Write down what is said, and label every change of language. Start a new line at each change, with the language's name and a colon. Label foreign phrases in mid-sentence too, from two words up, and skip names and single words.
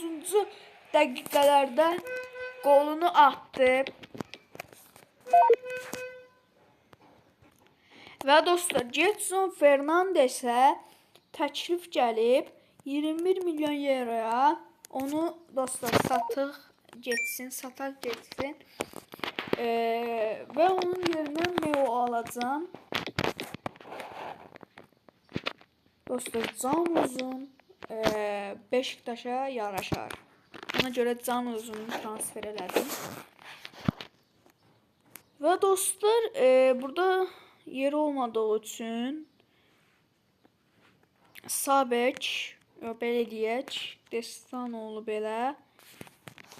Azerbaijani: dəqiqələrdə golunu attı. Və dostlar, Getson Fernandes'e təklif gəlib 21 milyon euroya. Onu dostlar sataq getsin.
Turkish: Ve onun yerine Meo alacağım.
Azerbaijani: Dostlar, Can Uzun Beşiktaş'a yaraşar. Ona göre Can Uzun'u transfer elədim. Ve dostlar,
Turkish: burada yeri olmadığı için
Azerbaijani: Sabek, belə deyək, Destanoğlu belə.